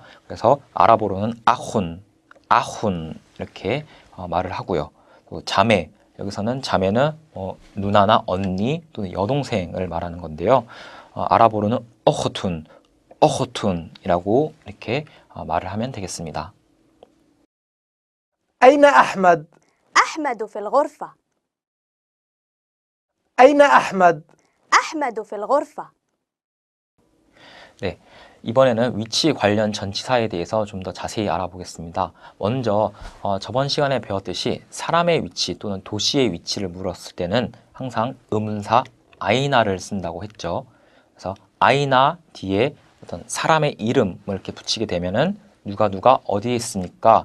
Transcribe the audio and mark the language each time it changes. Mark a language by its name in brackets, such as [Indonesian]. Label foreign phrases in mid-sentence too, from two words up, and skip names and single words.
[Korean] 그래서 아랍어로는 아훈 이렇게 말을 하고요. 또 자매, 여기서는 자매는 누나나 언니 또는 여동생을 말하는 건데요. 아랍어로는 어호툰이라고 이렇게 말을 하면 되겠습니다. [Arabic] أين أحمد؟ أحمد في الغرفة. أين أحمد؟ أحمد في الغرفة. [Korean] 네, 이번에는 위치 관련 전치사에 대해서 좀 더 자세히 알아보겠습니다. 먼저 저번 시간에 배웠듯이 사람의 위치 또는 도시의 위치를 물었을 때는 항상 의문사 아이나를 쓴다고 했죠. 그래서 아이나 뒤에 어떤 사람의 이름을 이렇게 붙이게 되면은 누가 어디에 있습니까?